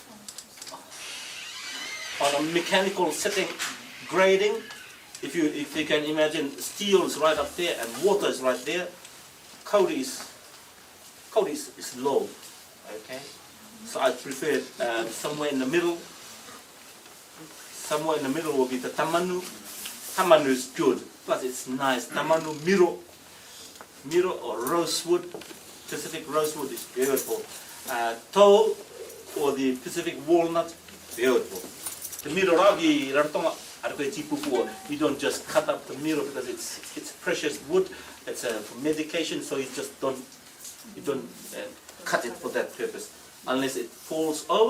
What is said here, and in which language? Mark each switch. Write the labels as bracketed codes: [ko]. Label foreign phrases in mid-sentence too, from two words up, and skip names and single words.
[en] On a mechanical setting, grading, if you can imagine, steel is right up there and water is right there. Kauri is low. Okay, so I prefer somewhere in the middle. Somewhere in the middle will be the tamanu. Tamanu is good, plus it's nice. Tamanu miro or rosewood, Pacific rosewood is beautiful. Tow or the Pacific walnut, beautiful. The miro ragi rantonga you don't just cut up the miro because it's precious wood. It's for medication, so you just don't cut it for that purpose unless it falls over.